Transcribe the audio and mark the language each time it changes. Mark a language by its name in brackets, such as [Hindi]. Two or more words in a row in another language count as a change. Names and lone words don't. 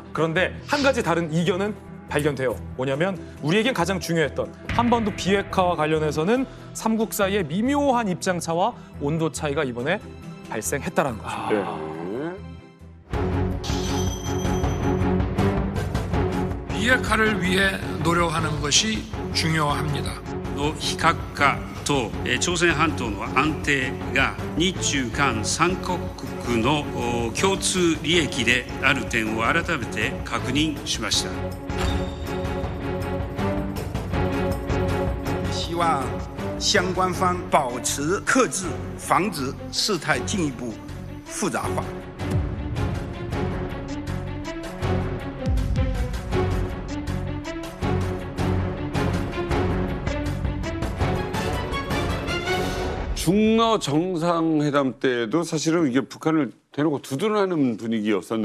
[Korean] 그런데 한 가지 다른 이견은 발견돼요. 뭐냐면 우리에겐 가장 중요했던 한반도 비핵화와 관련해서는 삼국 사이의 미묘한 입장차와 온도 차이가 이번에 발생했다라는 거죠. 비핵화를 위해 노력하는 것이 중요합니다. [Japanese] の非核化と朝鮮半島の安定が日中韓3カ国の共通利益である点を改めて確認しました。 [Chinese] 希望相关方保持克制，防止事态进一步复杂化。 [Korean] 중러 정상회담 때도 사실은 이게 북한을 대놓고 두둔하는 분위기였었는데